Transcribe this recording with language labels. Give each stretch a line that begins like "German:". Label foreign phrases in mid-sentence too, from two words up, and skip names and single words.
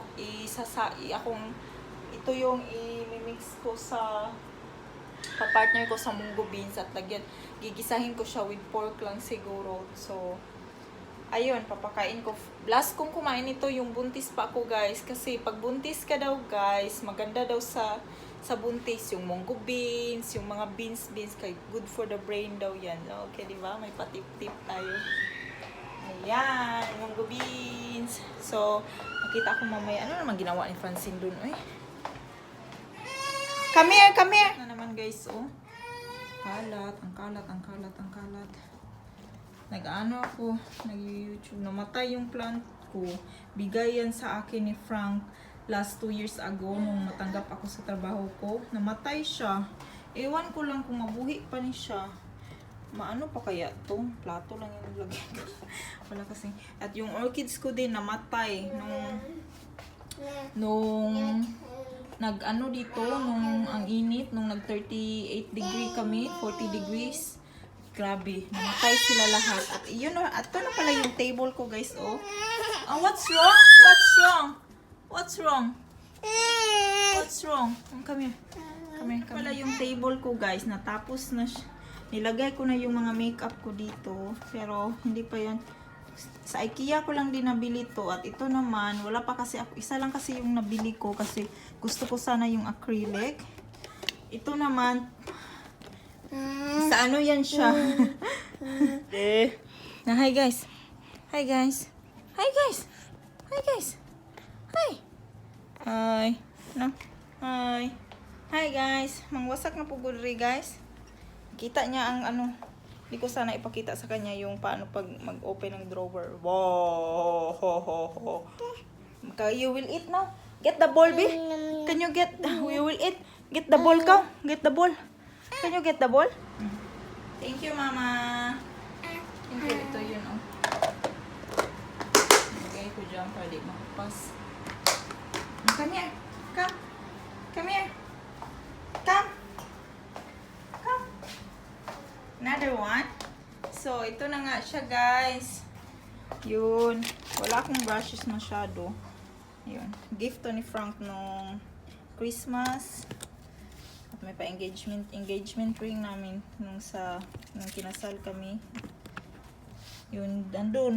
Filipino: Ito yung i-mix ko sa partner ko sa munggo beans at lagyan, gigisahin ko siya
English: with pork
Filipino: lang siguro. So, ayun, papakain ko. Last kong kumain ito yung buntis pa ako guys. Kasi pag buntis ka daw guys, maganda daw sa buntis yung munggo beans, yung mga beans kay
English: good for the brain
Filipino: daw yan. Okay, di ba? May patip-tip tayo. Ayan, munggo beans. So, makita ko mamaya. Ano naman ginawa ni Francine dun? Uy.
English: Come here, come here.
Filipino: Na naman guys, oh. Kalat, ang kalat. Nag-ano ako, nag-YouTube. Namatay yung plant ko. Bigay yan sa akin ni Frank
English: last 2 years ago
Filipino: nung matanggap ako sa trabaho ko. Namatay siya. Ewan ko lang kung mabuhi pa ni siya. Maano pa kaya to? Plato lang yung naglagay ko. Wala kasi. At yung orchids ko din namatay nung nag-ano dito, nung ang init, nung nag 38 degree kami, 40 degrees. Grabe, namatay sila lahat. At yun, at ito na pala yung table ko guys, oh.
English: What's wrong? What's wrong? Come here.
Filipino: Pala yung table ko guys, natapos na siya. Nilagay ko na yung mga makeup ko dito, pero hindi pa yan. Sa IKEA ko lang din nabili to. At ito naman, wala pa kasi ako. Isa lang kasi yung nabili ko kasi gusto ko sana yung acrylic. Ito naman, sa ano yan siya?
English: Hi guys. Hi. No. Hi. Hi guys.
Filipino: Mangwasak na po gudri guys. Kita niya ang ano. Hindi ko sana ipakita sa kanya yung paano pag mag-open ng drawer.
English: Wow! You will eat now. Get the ball, babe. Can you get... We will eat. Get the ball, ka. Get the ball. Can you get the ball? Thank you, Mama. Thank you.
Filipino: Ito yun, oh. Nagay ko dyan para di makapas.
English: Come here. Come. Come here. Come. Another one.
Filipino: So, ito na nga siya, guys. Yun. Wala akong brushes masyado. Yun. Gift to ni Frank nung Christmas. At may
English: engagement ring
Filipino: namin nung kinasal kami. Yun, andun.